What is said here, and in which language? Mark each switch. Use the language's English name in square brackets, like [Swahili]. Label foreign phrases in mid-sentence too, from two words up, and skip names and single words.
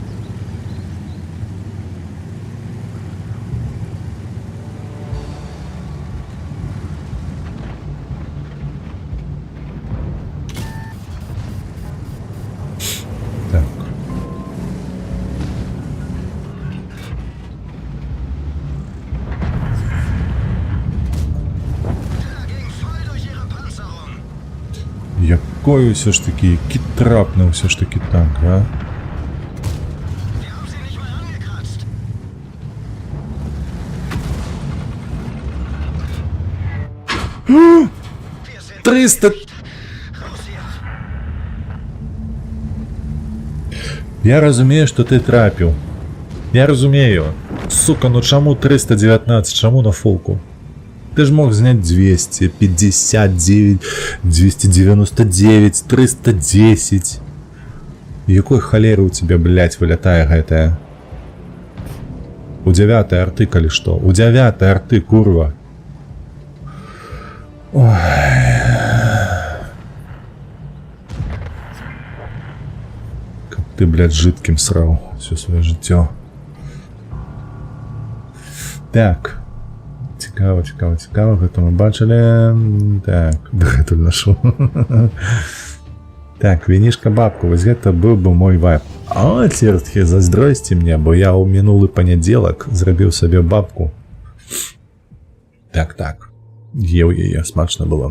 [Ukrainian] Так. Якой все ж таки, який трапний все ж таки танк, а? А! [Belarusian] 300! Я разумею, что ты трапил. Я разумею. Сука, ну чему 319, чему на фолку? [Russian] Ты ж мог снять 259, 299, 310. [Belarusian] Якой холеры у тебя, блять, вылетая гэтая? У 9-й арты, коли что? У 9-й арты, курва. Ой. [Russian] Как ты, блядь, жидким срал все свое життя. [Ukrainian] Так. Цікаво, цікаво, цікаво, [Belarusian] гэта мы бачили. Так, дагэтуль нашу. Так, вінішка бабку, вось гэта быў бы мой вайб. А, цердкі, зайздросьце мне, бо я ў мінулы панядзелак зрабіў сабе бабку. Так, так. Еў яе, смачна было.